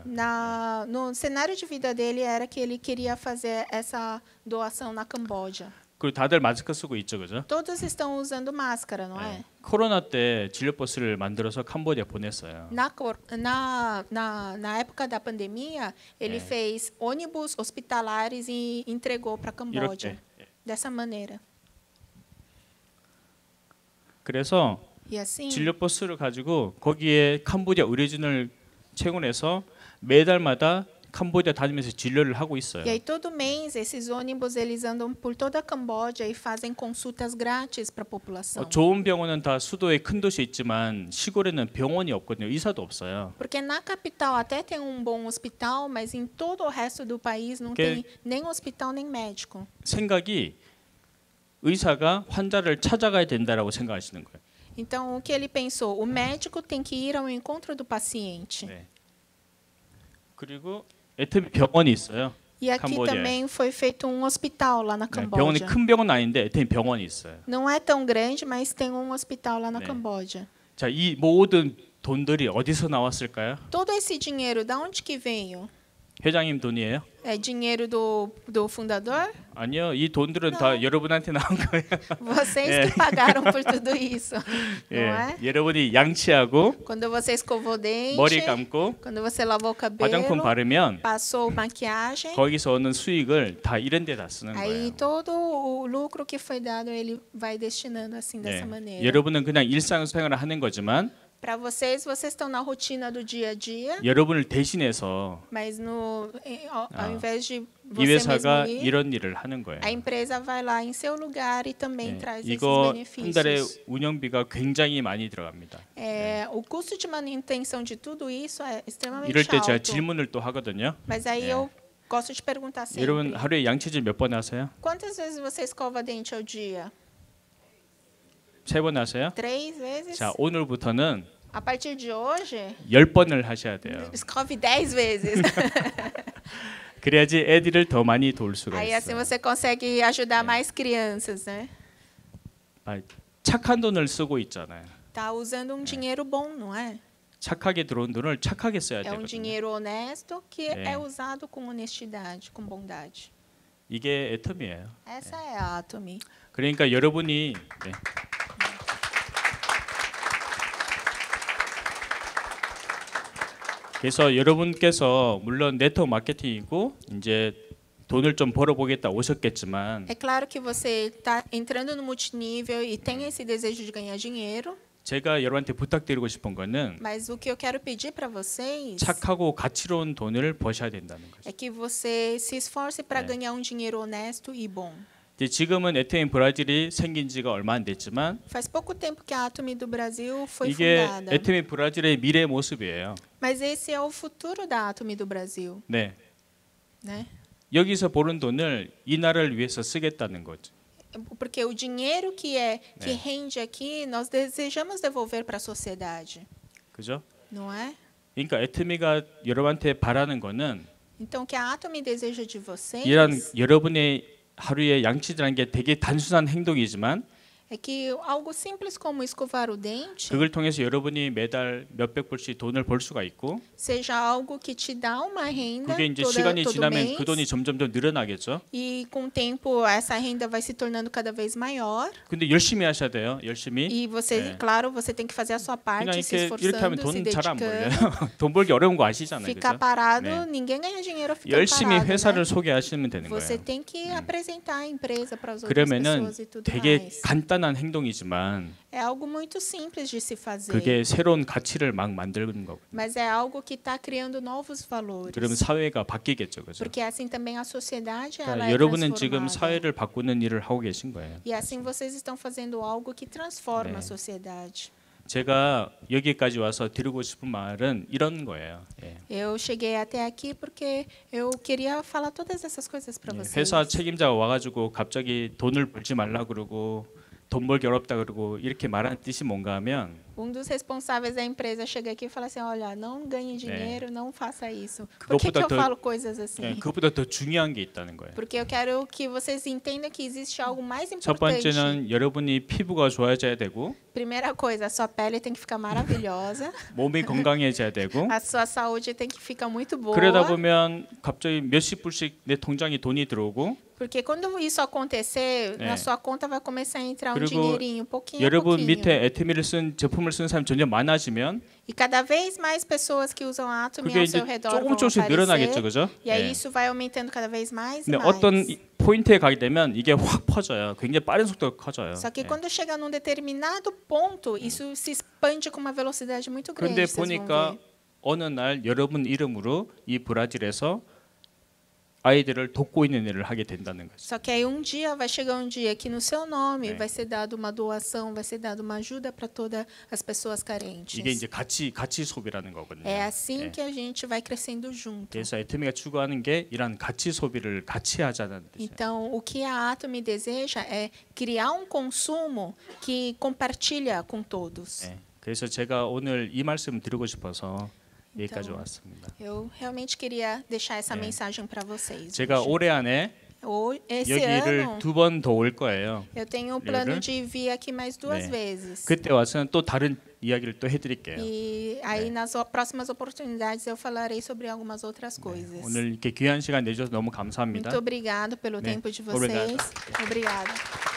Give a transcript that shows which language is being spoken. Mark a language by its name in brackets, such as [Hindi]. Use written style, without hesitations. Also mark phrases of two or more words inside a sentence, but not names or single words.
[Portuguese] No cenário de vida dele era que ele queria fazer essa doação na Camboja. [Korean] 그리고 다들 마스크 쓰고 있죠, 그죠? [Portuguese] Todos estão usando máscara, não é? [Korean] 코로나 때 진료버스를 만들어서 캄보디아 보냈어요. [Portuguese] Na época da pandemia, ele fez ônibus hospitalares e entregou para a Camboja. [Korean] 이렇게. [Portuguese] Dessa maneira. [Korean] 그래서 [Portuguese] E assim, [Korean] 진료버스를 가지고 거기에 캄보디아 의료진을 채용해서 매달마다 캄보디아 다니면서 진료를 하고 있어요. [Portuguese] e aí todo mês esses ônibus eles andam por toda a Camboja e fazem consultas grátis para a população. [Korean] 좋은 병원은 다 수도에 큰 도시에 있지만 시골에는 병원이 없거든요. 의사도 없어요. [Portuguese] Porque na capital até tem um bom hospital, mas em todo o resto do país não Que- tem nem hospital nem médico. [Korean] 생각이 의사가 환자를 찾아가야 된다라고 생각하시는 거예요. [Portuguese] Então o que ele pensou? O médico tem que ir ao encontro do paciente. [Korean] 네. 그리고 애터미 병원이 있어요. [Portuguese] E aqui Camboja. também foi feito um hospital lá na [Korean] 네, 병원이 [Portuguese] Camboja. [Korean] 큰 병원은 아닌데 애터미 병원이 있어요. [Portuguese] Não é tão grande, mas tem um hospital lá na [Korean] 네. [Portuguese] Camboja. [Korean] 자, 이 모든 돈들이 어디서 나왔을까요? [Portuguese] Todo esse dinheiro, da onde que veio? [Korean] 회장님 돈이에요? [Portuguese] É dinheiro do fundador? [Korean] 아니요, 이 돈들은 다 여러분한테 나온 거예요. [Portuguese] Vocês que pagaram por tudo isso, não é? [Korean] 여러분이 양치하고 [Portuguese] Quando você escovou o dente, [Korean] 머리 감고 [Portuguese] quando você lavou o [Korean] 화장품 [Portuguese] cabelo, [Korean] 바르면 [Portuguese] passou maquiagem, [Korean] 거기서 오는 수익을 다 이런 데다 쓰는 [Portuguese] aí [Korean] 거예요. [Portuguese] todo o lucro que foi dado ele vai destinando assim dessa maneira. [Korean] 여러분은 그냥 일상생활을 하는 거지만 [Portuguese] Para vocês estão na rotina do dia a dia, [Korean] 여러분을 대신해서 [Portuguese] mas ao invés de [Korean] 이 [Portuguese] você [Korean] 회사가 [Portuguese] mesmo ir, [Korean] 이런 일을 하는 거예요. [Portuguese] a empresa vai lá em seu lugar e também [Korean] 네, [Portuguese] traz esses [Korean] 이거 한 달에 [Portuguese] benefícios. [Korean] 운영비가 굉장히 많이 들어갑니다. [Portuguese] O custo de manutenção de tudo isso é extremamente [Korean] 이럴 때 제가 [Portuguese] alto. [Korean] 질문을 또 하거든요. [Portuguese] Mas aí eu gosto de perguntar sempre. [Korean] 여러분 하루에 양치질 몇 번 하세요? [Portuguese] Quantas vezes você escova dente ao dia? [Korean] 3번 하세요? [Portuguese] 3 vezes? [Korean] 자, 오늘부터는 [Portuguese] A partir de hoje, [Korean] 10번을 하셔야 돼요. [Portuguese] escove 10 vezes. [Korean] 그래야지 애들을 더 많이 도울 수가 [Portuguese] Aí assim [Korean] 있어요. [Portuguese] você consegue ajudar mais crianças, né? [Korean] 아, 착한 돈을 쓰고 있잖아요. [Portuguese] Tá usando um dinheiro bom, não é? [Korean] 착하게 들어온 돈을 착하게 써야 [Portuguese] É um [Korean] 되거든요. [Portuguese] dinheiro honesto que É. é usado com honestidade, com bondade. [Korean] 이게 애텀이에요. [Portuguese] Essa é a Atomy. [Korean] 그러니까 여러분이 네. 그래서 여러분께서 물론 네트워크 마케팅이고 이제 돈을 좀 벌어보겠다 오셨겠지만 [Portuguese] É claro que você está entrando no multinível e tem esse desejo de ganhar dinheiro, [Korean] 제가 여러분한테 부탁드리고 싶은 거는 [Portuguese] mas o que eu quero pedir para vocês [Korean] 착하고 가치로운 돈을 버셔야 된다는 거죠. [Portuguese] é que você se esforce para É. ganhar um dinheiro honesto e bom. [Korean] 이제 지금은 에트엠 브라질이 생긴 지가 얼마 안 됐지만 [Portuguese] Faz pouco tempo que a Atomy do Brasil foi [Korean] 이게 [Portuguese] fundada, [Korean] 에트엠 브라질의 미래 모습이에요. [Portuguese] mas esse é o futuro da Atomy do Brasil, [Korean] 네. [Portuguese] né? [Korean] 여기서 버는 돈을 이 나라를 위해서 쓰겠다는 거죠. [Portuguese] Porque o dinheiro que rende aqui, nós desejamos devolver para a sociedade, [Korean] 그죠? [Portuguese] não é? [Korean] 그러니까 에트미가 여러분한테 바라는 거는 [Portuguese] Então, o que a Atomy deseja de vocês [Korean] 이런 여러분의 하루의 양치질하는 게 되게 단순한 행동이지만 [Portuguese] é que algo simples como escovar o dente [Korean] 그걸 통해서 여러분이 매달 몇백 불씩 돈을 벌 수가 있고 [Portuguese] seja algo que te dá uma renda [Korean] 그게 이제 [Portuguese] todo [Korean] 시간이 지나면 [Portuguese] mês, [Korean] 그 돈이 점점 더 늘어나겠죠. [Portuguese] e com o tempo essa renda vai se tornando cada vez maior. [Korean] 근데 열심히 하셔야 돼요. 열심히. [Portuguese] E você, claro, você tem que fazer a sua parte, [Korean] 그냥 [Portuguese] se [Korean] 이렇게 하면 [Portuguese] esforçando, se [Korean] 돈 잘 안 벌려요. [Portuguese] dedicando. [Korean] 돈 벌기 어려운 거 아시잖아요. [Portuguese] Ficar [Korean] 그죠? [Portuguese] parado, [Korean] 네. [Portuguese] ninguém ganha dinheiro ficando [Korean] 열심히 [Portuguese] parado. [Korean] 회사를 [Portuguese] Né? [Korean] 소개하시면 되는 [Portuguese] Você [Korean] 거예요. [Portuguese] tem que apresentar a empresa para as outras [Korean] 그러면은 [Portuguese] pessoas e tudo [Korean] 되게 [Portuguese] mais. [Korean] 간단한 행동이지만 [Portuguese] É algo muito simples de se fazer, [Korean] 그게 새로운 가치를 막 만드는 거고. [Portuguese] mas é algo que está criando novos valores. [Korean] 그러면 사회가 바뀌겠죠, 그죠? [Portuguese] Porque assim também a sociedade ela [Korean] 그러니까 [Portuguese] é [Korean] 여러분은 지금 [Portuguese] transformada. [Korean] 사회를 바꾸는 일을 하고 계신 거예요. [Portuguese] E assim vocês estão fazendo algo que transforma [Korean] 네. [Portuguese] a sociedade. [Korean] 제가 여기까지 와서 드리고 싶은 말은 이런 거예요. 예. [Portuguese] Eu cheguei até aqui porque eu queria falar todas essas coisas para [Korean] 예, [Portuguese] vocês. [Korean] 회사 책임자가 와가지고 갑자기 돈을 벌지 말라 그러고 돈 벌기 어렵다 그러고 이렇게 말하는 뜻이 뭔가 하면 [Portuguese] dos responsáveis da empresa chega aqui e fala assim, olha, não ganhe dinheiro, não faça isso. Por que [Korean] 그것보다 [Portuguese] eu [Korean] 더- [Portuguese] falo coisas assim? [Korean] 예, 그것보다 더 중요한 게 있다는 거예요. [Portuguese] Porque eu quero que vocês entendam que existe algo mais [Korean] 첫 [Portuguese] importante. [Korean] 번째는 여러분이 피부가 좋아져야 되고 [Portuguese] Primeira coisa, a sua pele tem que ficar maravilhosa, [Korean] 몸이 건강해져야 되고 [Portuguese] a sua saúde tem que ficar muito boa. [Korean] 그러다 보면 갑자기 몇십 불씩 내 통장에 돈이 들어오고 [Portuguese] Porque quando isso acontecer, É. na sua conta vai começar a entrar um [Korean] 그리고 [Portuguese] dinheirinho, pouquinho a [Korean] 여러분 [Portuguese] pouquinho. [Korean] 밑에 에트미를 쓴 제품을 쓰는 사람이 점점 많아지면 [Portuguese] E cada vez mais pessoas que usam a Atomy [Korean] 그게 [Portuguese] ao [Korean] 이제 [Portuguese] seu redor vão [Korean] 조금씩 늘어나겠죠, [Portuguese] aparecer. [Korean] 그죠? [Portuguese] E aí [Korean] 예. [Portuguese] isso vai aumentando cada vez mais e [Korean] 근데 [Portuguese] mais. [Korean] 어떤 포인트에 가게 되면 이게 확 퍼져요. 굉장히 빠른 속도로 커져요. [Portuguese] Só que [Korean] 예. [Portuguese] quando chega num determinado ponto, isso se expande com uma velocidade muito grande. [Korean] 그런데 [Portuguese] Vocês vão [Korean] 보니까 [Portuguese] ver. [Korean] 어느 날 여러분 이름으로 이 브라질에서 아이들을 돕고 있는 일을 하게 된다는 거죠. [Portuguese] Só que aí um dia vai chegar um dia que no seu nome vai ser dado uma doação, vai ser dado uma ajuda para todas as pessoas carentes. [Korean] 이게 이제 가치 소비라는 거거든요. [Portuguese] É assim [Korean] 예. [Portuguese] que a gente vai crescendo junto. [Korean] 그래서 에트미가 추구하는 게 이런 가치 소비를 같이 하자는 뜻이에요. [Portuguese] Então, o que a Atomy deseja é criar um consumo que compartilha com todos. [Korean] 예. 그래서 제가 오늘 이 말씀 드리고 싶어서 여기까지 [Portuguese] Então, [Korean] 왔습니다. [Portuguese] eu realmente queria deixar essa É. mensagem para vocês. [Korean] 제가 [Portuguese] hoje. [Korean] 올해 안에 [Portuguese] Esse [Korean] 여기를 [Portuguese] ano, [Korean] 2번 더 올 거예요. [Portuguese] eu tenho o plano [Korean] 여기를? [Portuguese] de vir aqui mais duas [Korean] 네. [Portuguese] vezes. [Korean] 그때 와서는 또 다른 이야기를 또 해드릴게요. [Portuguese] E aí, nas próximas oportunidades, eu falarei sobre algumas outras coisas. [Korean] 오늘 이렇게 귀한 시간 내주셔서 너무 감사합니다. [Portuguese] Muito obrigado pelo [Korean] 네. [Portuguese] tempo de Obrigado. vocês. Obrigada.